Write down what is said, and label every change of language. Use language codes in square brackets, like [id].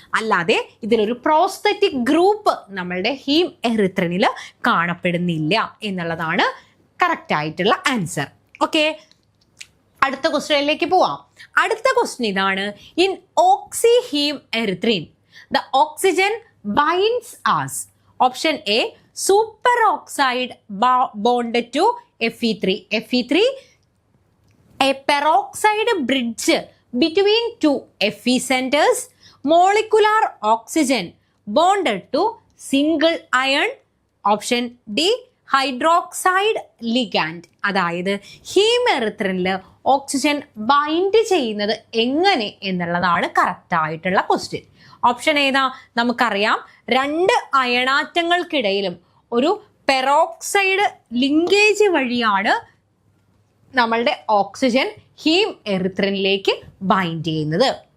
[ml] അല്ലാതെ ഇതിലൊരു prosthetic group നമ്മളുടെ ഹീം എറിത്രിനിൽ കാണപ്പെടുന്നില്ല എന്നുള്ളതാണ് കറക്റ്റ് ആയിട്ടുള്ള ആൻസർ. ഓക്കെ, അടുത്ത ക്വസ്റ്റ്യനിലേക്ക് പോവാം. അടുത്ത ക്വസ്റ്റ്യൻ ഇതാണ്. [en] In oxyhemerythrin the oxygen binds as option a superoxide bonded to Fe3. Fe3, a peroxide bridge between two Fe centers, molecular oxygen bonded to single iron. Option D, hydroxide ligand. [ml] അതായത് ഹീമെറിത്രിനിൽ oxygen bind ചെയ്യുന്നത് എങ്ങനെ എന്നുള്ളതാണ് correct ആയിട്ടുള്ള question. Option ഏതാ? നമുക്കറിയാം, രണ്ട് അയണാറ്റങ്ങൾക്കിടയിലും ഒരു peroxide linkage വഴിയാണ് നമ്മളുടെ ഓക്സിജൻ ഹീം എറിത്രിനിലേക്ക് ബൈൻഡ് ചെയ്യുന്നത്.